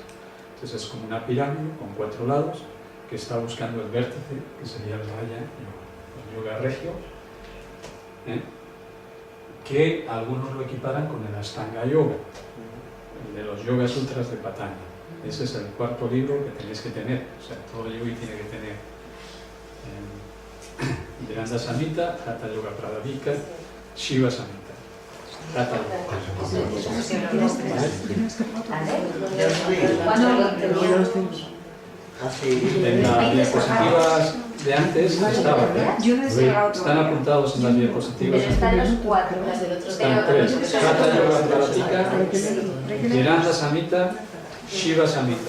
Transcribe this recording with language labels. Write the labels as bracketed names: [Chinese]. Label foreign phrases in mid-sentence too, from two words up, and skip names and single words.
[Spanish] Entonces es como una pirámide con 4 lados que está buscando el vértice, que sería el Raya Yoga. Yoga regio, que algunos lo equiparan con el Ashtanga Yoga, el de los Yoga Sutras de Patanjali. Ese es el 4.º libro que tenéis que tener, o sea, todo yogi tiene que tener Vedanta Samhita, Hatha Yoga Pradipika, Shiva Samhita. Hatha Yoga. En las diapositivas de antes estaba, ¿eh? Yo no he descargado Están todavía. apuntados en las diapositivas. Pero están los 4. Están 3. Hatha Yoga Pradipika, Jiranda Samhita, Shiva Samhita.